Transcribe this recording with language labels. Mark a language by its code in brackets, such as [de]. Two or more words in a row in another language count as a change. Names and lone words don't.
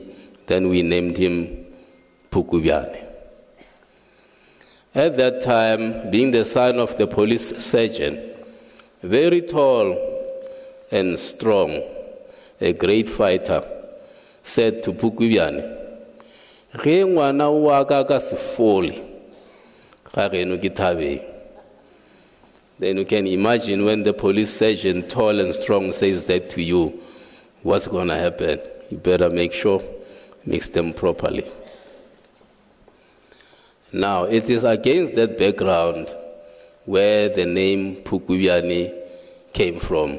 [en] Then we named him Pukubyane. At that time, being the son of the police sergeant, very tall and strong, a great fighter, said to Pukubyane, [nso] "Ge ngwana wa ka ka sefole, ga geno ke thabeng." [en] Then you can imagine when the police sergeant, tall and strong, says that to you, what's going to happen? You better make sure, mix them properly. Now, it is against that background where the name Pukubyane came from.